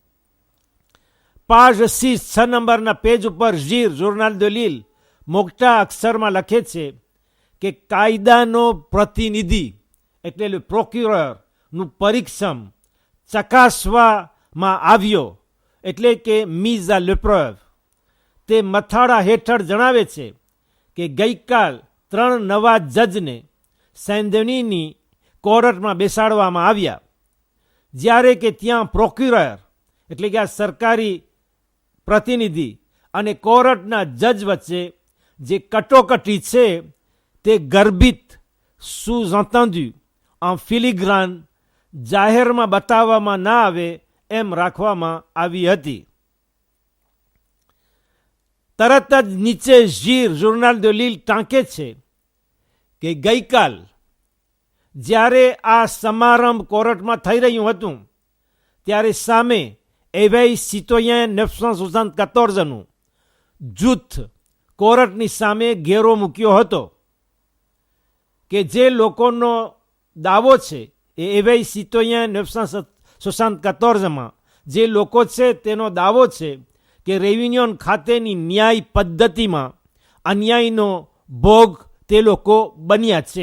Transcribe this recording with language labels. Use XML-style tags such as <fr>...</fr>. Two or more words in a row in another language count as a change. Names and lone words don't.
<gu>પાઠ 6 નંબરના પેજ ઉપર ઝીર જોર્નાલ દે લીલ મોટા અક્ષરમાં લખે છે કે કાયદાનો પ્રતિનિધિ એટલે પ્રોક્યુરરનું પરીક્ષણ ચકાસવામાં આવ્યો, એટલે કે</gu> <fr>mise à l'épreuve.</fr> <gu>તે મથાળા હેઠળ જણાવે છે કે ગઈકાલ 3 નવા જજને સેન્ડનીની કોર્ટમાં બેસાડવામાં આવ્યા, જ્યારે કે ત્યાં પ્રોક્યુરર એટલે કે આ સરકારી પ્રતિનિધિ અને કોર્ટના જજ વચ્ચે જે કટોકટી છે તે ગર્ભિત</gu> <fr>sous-entendu en filigrane</fr> <gu>જાહેરમાં બતાવવામાં ના આવે એમ રાખવામાં આવી હતી. તરત જ નીચે ઝીર જોર્નાલ દે લીલ ટાંકે છે કે ગઈકાલ જ્યારે આ સમારંભ કોર્ટમાં થઈ રહ્યું હતું, ત્યારે સામે એવેઈ સિટોયન 974નું જૂથ કોર્ટની સામે ઘેરો મૂક્યો હતો કે જે લોકોનો દાવો છે એ એવેઈ સિટોયન 974માં જે લોકો છે તેનો દાવો છે કે રેયુનિયન ખાતેની ન્યાય પદ્ધતિમાં અન્યાયનો ભોગ તે લોકો બન્યા છે.</gu>